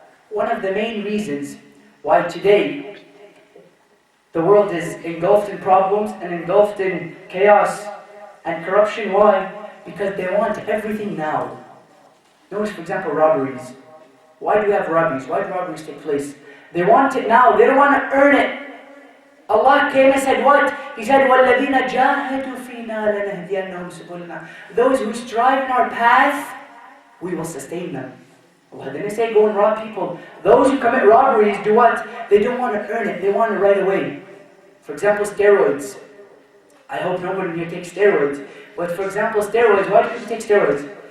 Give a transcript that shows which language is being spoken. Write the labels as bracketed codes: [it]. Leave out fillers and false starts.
[en] One of the main reasons why today the world is engulfed in problems and engulfed in chaos and corruption. Why? Because they want everything now. Notice, for example, robberies. Why do we have robberies? Why do robberies take place? They want it now. They don't want to earn it. Allah came and said what? He said, [ar] وَالَّذِينَ جَاهَدُوا فِينَا لَنَهْدِيَنَّهُمْ سُبُلَنَا. [en] Those who strive in our path, we will sustain them. Allah didn't say go and rob people. Those who commit robberies do what? They don't want to earn it. They want it right away. For example, steroids. I hope nobody here takes steroids. But for example, steroids. Why do people take steroids?